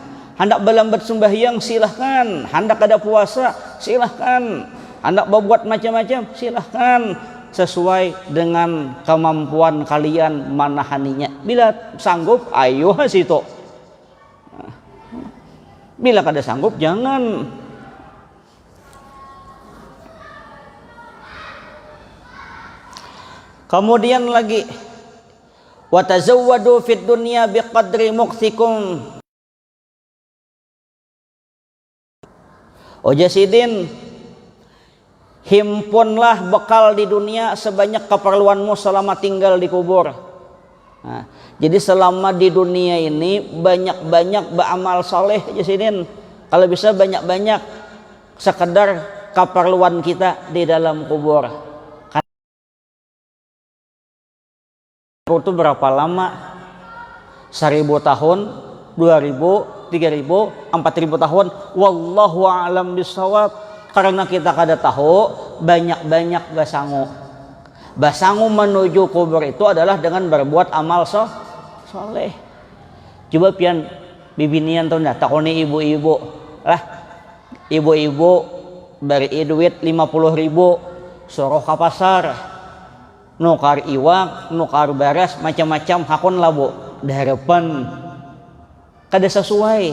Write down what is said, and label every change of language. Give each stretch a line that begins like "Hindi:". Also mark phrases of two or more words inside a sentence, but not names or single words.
Banjar: Hendak berlambat sembahyang silahkan, hendak ada puasa silahkan, hendak berbuat macam-macam silahkan, sesuai dengan kemampuan kalian menahaninya. Bila sanggup ayo situ, bila kada sanggup jangan. Kemudian lagi,
Arabic: وتزودوا في الدنيا بقدر مكثكم.
Banjar: Ojasidin, himpunlah bekal di dunia sebanyak keperluanmu selama tinggal di kubur. Jadi selama di dunia ini banyak-banyak beramal soleh, Jasidin. Kalau bisa banyak-banyak sekedar keperluan kita di dalam kubur. Itu berapa lama? 1000 tahun, 2000, 3000, 4000 tahun,
Arabic: والله أعلم بالصواب.
Banjar: Karena kita kada tahu, banyak-banyak basangu menuju kubur itu adalah dengan berbuat amal soleh. Coba pian bibinian tuh takoni ibu-ibu lah, ibu-ibu beri duit 50.000 suruh ke pasar, nukar iwak, nukar beras, macam-macam hakun labu daharapan kada sesuai.